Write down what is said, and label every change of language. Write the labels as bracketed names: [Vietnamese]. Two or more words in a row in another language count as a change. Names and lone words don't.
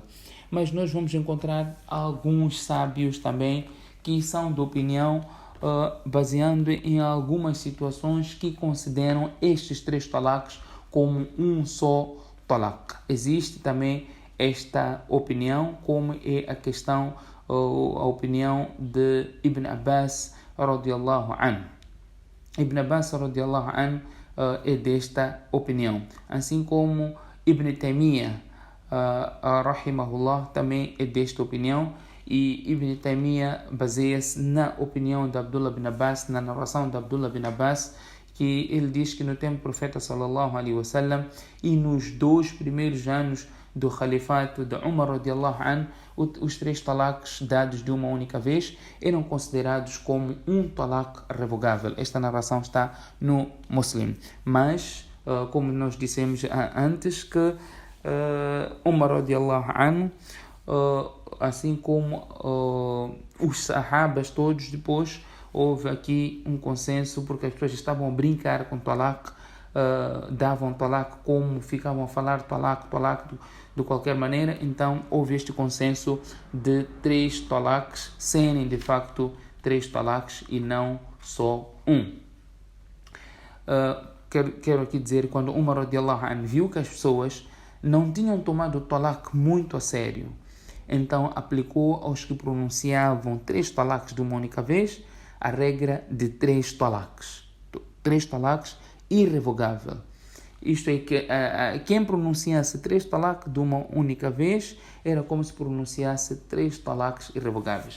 [Portuguese] Mas nós vamos encontrar alguns sábios também que são de opinião, baseando em algumas situações, que consideram estes 3 talaqs como um só talaq. Existe também esta opinião, como é a opinião de Ibn Abbas [Arabic] رضي الله عنه. [Portuguese] Ibn Abbas [Arabic] رضي الله عنه [Portuguese] é desta opinião, assim como Ibn Taymiyyah rahimahullah também é desta opinião, e Ibn Taymiyyah baseia-se na opinião de Abdullah bin Abbas, na narração de Abdullah bin Abbas, que ele diz que no tempo do profeta [Arabic] صلى الله عليه وسلم [Portuguese] e nos 2 primeiros anos do califato de Umar [Arabic] رضي الله عنه, [Portuguese] os 3 talaqs dados de uma única vez eram considerados como um talaq revogável. Esta narração está no Muslim. Mas, como nós dissemos antes, que Umar [Arabic] رضي الله عنه, [Portuguese] assim como os sahabas todos, depois houve aqui um consenso, porque as pessoas estavam a brincar com talaq, davam talaq como ficavam a falar talaq de qualquer maneira. Então houve este consenso de 3 talaqs serem de facto 3 talaqs e não só um. Quero aqui dizer, quando Umar [Arabic] رضي الله عنه [Portuguese] viu que as pessoas não tinham tomado o talaq muito a sério, então aplicou aos que pronunciavam 3 talaqs de uma única vez a regra de 3 talaqs. 3 talaqs irrevogável. Isto é que quem pronunciasse 3 talaqs de uma única vez era como se pronunciasse 3 talaqs irrevogáveis.